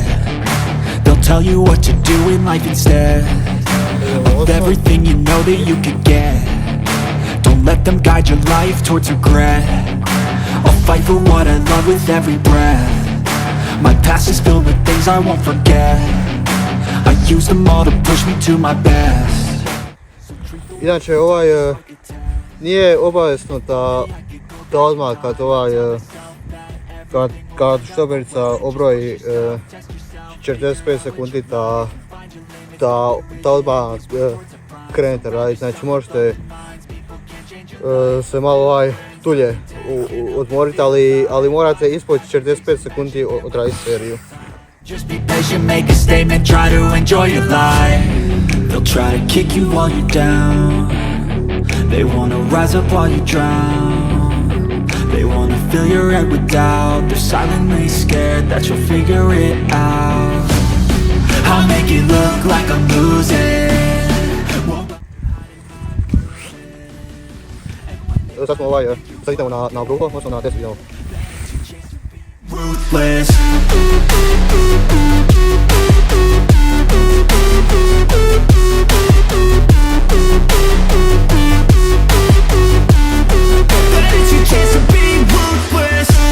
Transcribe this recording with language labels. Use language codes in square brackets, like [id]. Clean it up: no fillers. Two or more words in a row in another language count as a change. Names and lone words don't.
[en] They'll tell you what to do in life instead of everything you know that you could get. Don't let them guide your life towards regret. I'll fight for what I love with every breath. My past is filled with things I won't forget. I use them all to push me to my best. [hr] Inače, nije obavezno da odmah kad štoperica obroji 45 sekundi da odmah krenete raditi. Znači možete se malo dulje odmoriti, ali morate ispod 45 sekundi odraditi seriju. [en] Just be patient, make a statement, try to enjoy your life. They'll try to kick you while you're down. They wanna rise up while you drown. They wanna fill your head with doubt. They're silently scared that you'll figure it out. I'll make it look like I'm losing. [hr] Sad smo sad idemo na bruho, odnosno na 10 idemo. [en] Ruthless. That is your chance to be ruthless.